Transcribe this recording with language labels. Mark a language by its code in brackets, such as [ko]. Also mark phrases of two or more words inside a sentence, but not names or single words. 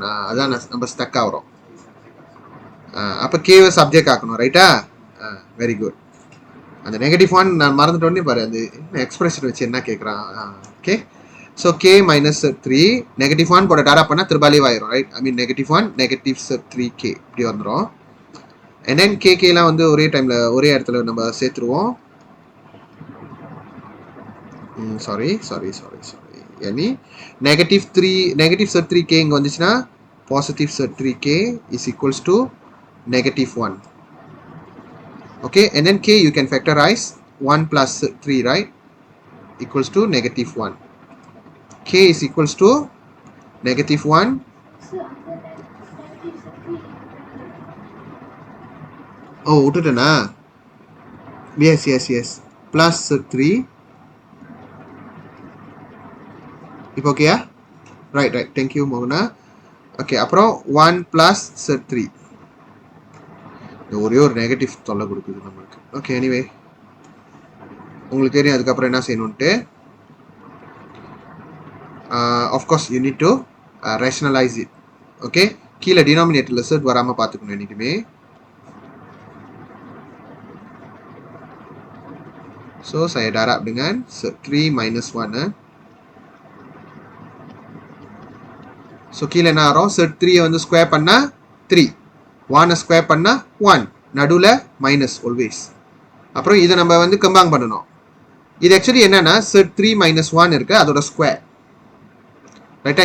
[ta] அதான் நம்ம ஸ்டக் ஆகிறோம். அப்போ கேவை சப்ஜெக்ட் ஆக்கணும், ரைட்டா? [en] very good. [ta] அந்த -1 நான் மறந்துட்டோன்னே பாரு, அது எக்ஸ்பிரஷன் வச்சு என்ன கேட்குறான். ஓகே, ஸோ [en] k minus [ta] Z3 -1 போட டாடா பண்ணால் திருபாலிவ் ஆயிரும், ரைட்? [en] I mean -1 -Z3k இப்படி வந்துடும். and then [ta] கேலாம் வந்து ஒரே டைமில் ஒரே இடத்துல நம்ம சேர்த்துருவோம். சாரி yani -Z3k இங்கே வந்துச்சுன்னா [en] positive Z3k is equals to -1. okay, and then k you can factorize 1 plus 3, right, equals to -1. k is equals to -1. [ta] oh விட்டுட்டேனா? [en] yes plus 3. [ta] இப்போ ஓகேயா? [en] right thank you [ta] மோகனா. ஓகே, அப்புறம் 1 ப்ளஸ் Z3. ஒரே ஒரு நெகட்டிவ் தொல்லை கொடுக்குது நம்மளுக்கு. ஓகே, எனிவே உங்களுக்கு தெரியும் அதுக்கப்புறம் என்ன செய்யணுன்ட்டு. [en] of course you need to rationalise it. [ta] ஓகே, கீழே டினாமினேட்டரில் Z வராமல் பார்த்துக்கணும் என்றைக்குமே. [ms] ஸோ saya darab dengan Z3 minus 1. [ta] ஸோ கீழே என்ன வரும்? Z3 வந்து ஸ்கொயர் பண்ணால் 3, 1 ஸ்கொயர் பண்ணால் 1, நடுவில் [en] minus always. [ta] அப்புறம் இதை நம்ம வந்து கம்பேர் பண்ணணும். இது ஆக்சுவலி என்னன்னா Z3 minus 1 இருக்கு, அதோட ஸ்கொயர், ரைட்டா?